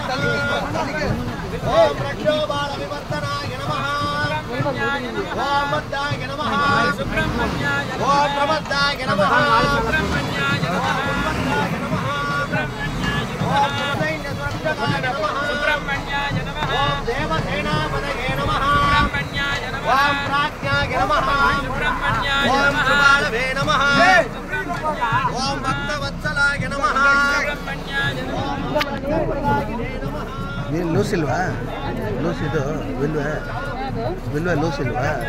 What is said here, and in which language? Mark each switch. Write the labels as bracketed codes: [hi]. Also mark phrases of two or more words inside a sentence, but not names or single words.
[sa] ओम रक्षोबालविवर्धनाय नमः ओम बद्धाय नमः सुब्रह्मण्याय ओम प्रबद्धाय नमः सुब्रह्मण्याय नमः उन्मत्ताय नमः ओम सुरदैन्य सुरक्षकाय नमः सुब्रह्मण्याय नमः ओम देवसेनापदये नमः सुब्रह्मण्याय नमः ओम प्राज्ञाय नमः सुब्रह्मण्याय नमः ओम कृपालवे नमः ओम भक्तवत्सलाय नमः सुब्रह्मण्याय नमः [kn] ನೀನು ಲೂಸ್ ಇಲ್ವಾ ಲೂಸ್ ಇದು ಬಿಲ್ವಾ ಲೂಸ್ ಇಲ್ವಾ